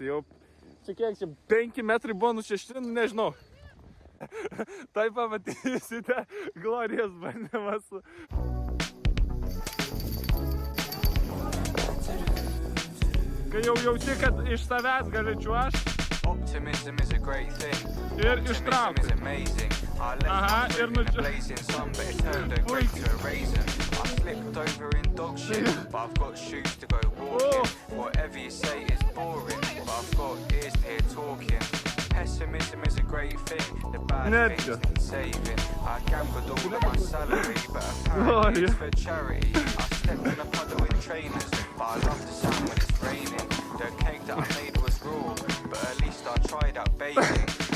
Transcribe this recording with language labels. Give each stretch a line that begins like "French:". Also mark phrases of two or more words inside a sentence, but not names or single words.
Lithuanian: Jau čia kiek čia 5 metrai buvo nušešti, nežinau. Tai pamatysite Glorijos bandymas. Kai jau jauti, kad iš savęs gali čiuožti.
English: Optimism is a great thing.
Lithuanian: Ir ištraukti. Aha, ir nučiuožti.
English: I slipped over in dog shit, but I've got shoes to go walking. Whatever you say is boring, but I've got ears to hear talking. Pessimism is a great thing, the bad things need saving. I gambled all of my salary, but apparently it's for charity. I stepped in a puddle in trainers, but I love the sound when it's raining. The cake that I made was raw, but at least I tried out baking.